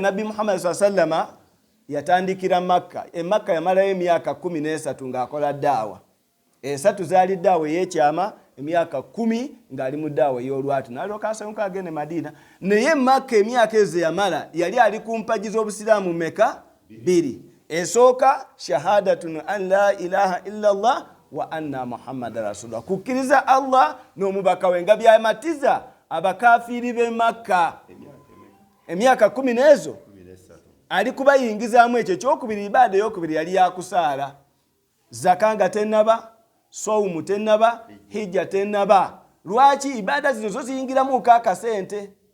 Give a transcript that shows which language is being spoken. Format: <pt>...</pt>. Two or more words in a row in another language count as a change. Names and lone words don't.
<lg>nabbi Muhammad sallama yatandikira Makka Makka yamalayo emyaka 13 ng'akola ddaawa esatu zaali ddaawa ey'ekyama emyaka 10 ng'ali mu ddaawa ey'olwatu n'alyoka asanyuka agende Madina naye Makka emyaka ezo yamala yali ali ku mpagi z'obusiraamu meka 2 esooka</lg> <ar>شهادة أن لا إله إلا الله وأن محمدا رسول الله</ar> <lg>kukkiriza Allah n'omubaka we nga byamatiza abakafiiri b'e Makka emyaka 10 n'ezo ali kubayingizaamu ekyo kyokubiri ibaada ey'okubiri yali yakusaala zaka nga tennaba sawumu tennaba hijja tennaba lwaki ibaada zino zo ziyingiramu akasente</lg>